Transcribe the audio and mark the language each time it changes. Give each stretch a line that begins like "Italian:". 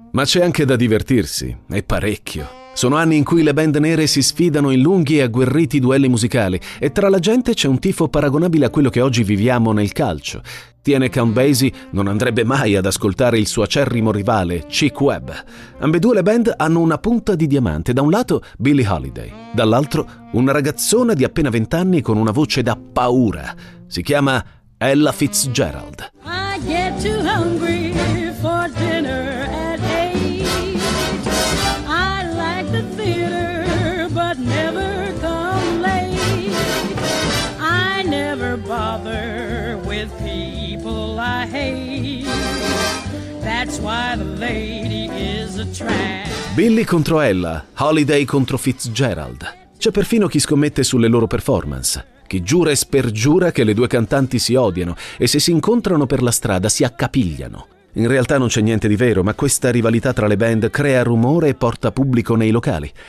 Italian: Ma c'è anche da divertirsi, e parecchio. Sono anni in cui le band nere si sfidano in lunghi e agguerriti duelli musicali e tra la gente c'è un tifo paragonabile a quello che oggi viviamo nel calcio. Tiene Count Basie non andrebbe mai ad ascoltare il suo acerrimo rivale, Chick Webb. Ambedue le band hanno una punta di diamante. Da un lato Billie Holiday, dall'altro una ragazzona di appena 20 anni con una voce da paura. Si chiama Ella Fitzgerald.
English: I get too hungry for dinner at 8. I like the theater, but never come late. I never bother with people I hate. That's why the lady is a trash.
Italian: Billy contro Ella, Holiday contro Fitzgerald. C'è perfino chi scommette sulle loro performance. Chi giura e spergiura che le due cantanti si odiano e se si incontrano per la strada si accapigliano. In realtà non c'è niente di vero, ma questa rivalità tra le band crea rumore e porta pubblico nei locali.